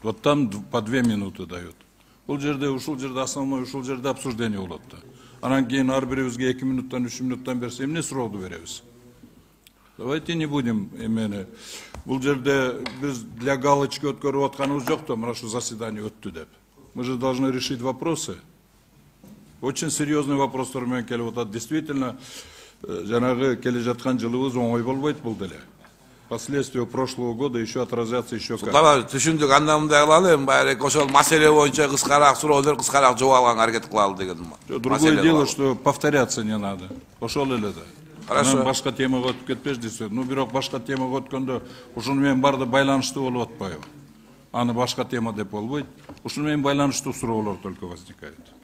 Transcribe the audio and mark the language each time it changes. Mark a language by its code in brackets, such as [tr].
[ru] Вот там по 2 минуты дают. [ky] Бул жерде ушул жерде основной ушул жерде обсуждение болот да. Анан кийин ар бирибизге 2 минуттан 3 минуттан берсе эмне сурооду беребиз? [ru] Давайте не будем [ky] эмени. Бул жерде биз [ru] для галочки [ky] өткөрүп атканыбыз жок да, мына ушул заседание өттү деп. [ru] Мы же должны решить вопросы. Очень серьезный вопрос [ky] менен келип атат. [ru] Действительно, [ky] жанагы келе жаткан жылыбыз оңой болбойт бул деле. [ru] Последствия прошлого года еще отразятся еще как. [ky] Кала түшүндүк, андан мындай кылалы, байрек ошол маселе боюнча кыскараак суроолор, кыскараак жооп алганга аракет кылалы деген. [ru] Другое дело, что повторяться не надо. [ky] Ошол эле да. [ru] Хорошо. [ky] Башка темага өтүп кетпеш десе. Ну, бирок башка темага өткөндө ушуну менен барды байланыштуу болуп атпайбы? Аны башка тема деп болбойт. Ушуну менен байланыштуу суроолор [ru] только возникает.